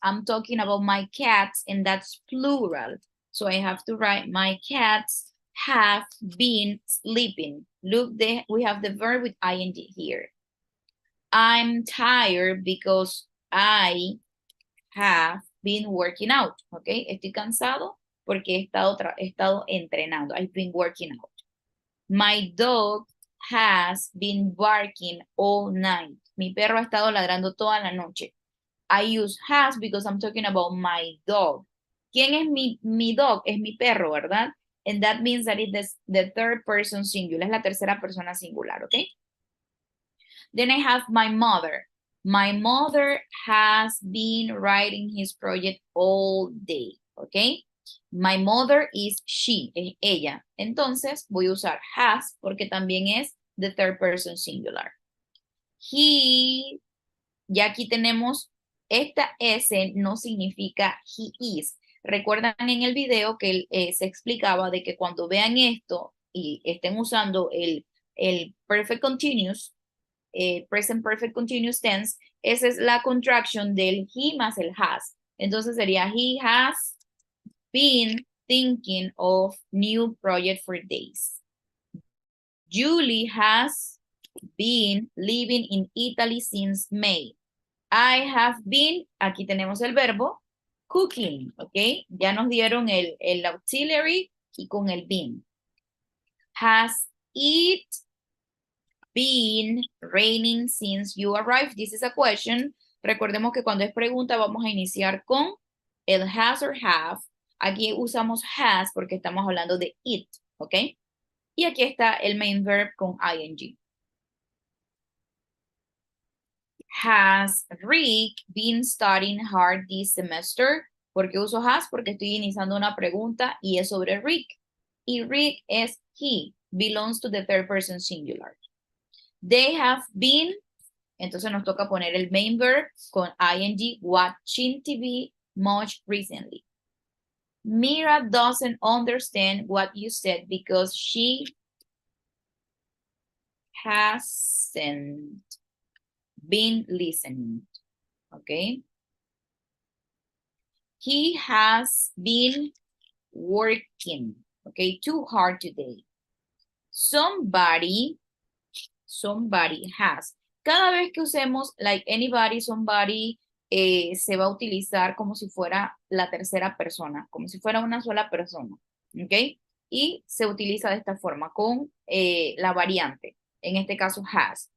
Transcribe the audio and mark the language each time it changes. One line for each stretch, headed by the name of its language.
English: I'm talking about my cats and that's plural. So I have to write my cats have been sleeping. Look, we have the verb with ing here. I'm tired because I have been working out, okay?
Spanish: Estoy cansado porque he estado entrenando.
English: I've been working out. My dog has been barking all night.
Spanish: Mi perro ha estado ladrando toda la noche.
English: I use has because I'm talking about my dog.
Spanish: ¿Quién es mi
English: dog?
Spanish: Es mi perro, ¿verdad?
English: And that means that it's the third person singular.
Spanish: Es la tercera persona singular,
English: okay? Then I have my mother. My mother has been writing his project all day, okay? My mother is she,
Spanish: es ella. Entonces voy a usar has porque también es
English: the third person singular.
Spanish: He, ya aquí tenemos, esta S no significa
English: he is.
Spanish: Recuerdan en el video que se explicaba de que cuando vean esto y estén usando el perfect continuous, present perfect continuous tense, esa es la contraction del he más el has. Entonces sería
English: he has been thinking of new project for days. Julie has been living in Italy since May. I have been,
Spanish: aquí tenemos el verbo,
English: cooking, ¿ok?
Spanish: Ya nos dieron el auxiliary y con el been.
English: Has it been raining since you arrived? This is a question.
Spanish: Recordemos que cuando es pregunta vamos a iniciar con el has or have. Aquí usamos has porque estamos hablando de it, ¿ok? Y aquí está el main verb con ing.
English: Has Rick been studying hard this semester?
Spanish: ¿Por qué uso has? Porque estoy iniciando una pregunta y es sobre Rick. Y Rick es
English: he, belongs to the third person singular. They have been,
Spanish: entonces nos toca poner el main verb con ing,
English: watching TV much recently. Mira doesn't understand what you said because she hasn't been listening, okay? He has been working, okay, too hard today. Somebody has.
Spanish: Cada vez que usemos like anybody, somebody, se va a utilizar como si fuera la tercera persona, como si fuera una sola persona, ¿ok? Y se utiliza de esta forma, con la variante, en este caso has.